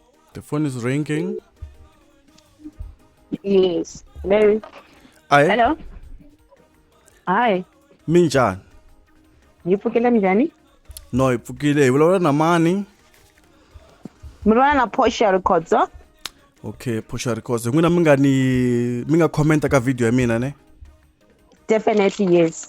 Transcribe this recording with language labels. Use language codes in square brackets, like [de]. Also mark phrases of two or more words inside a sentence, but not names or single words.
[en] The phone is ringing. Yes. Hello. Aye. Hello. Hi. [ts] Minjani? Ngipfukile njani? No, ipfukile. Vulavula na mani? Mrwana na Portia Records. [en] Okay, Portia Records. [ts] N'wina mi nga comment ka video ya mina ne? [en] Definitely yes.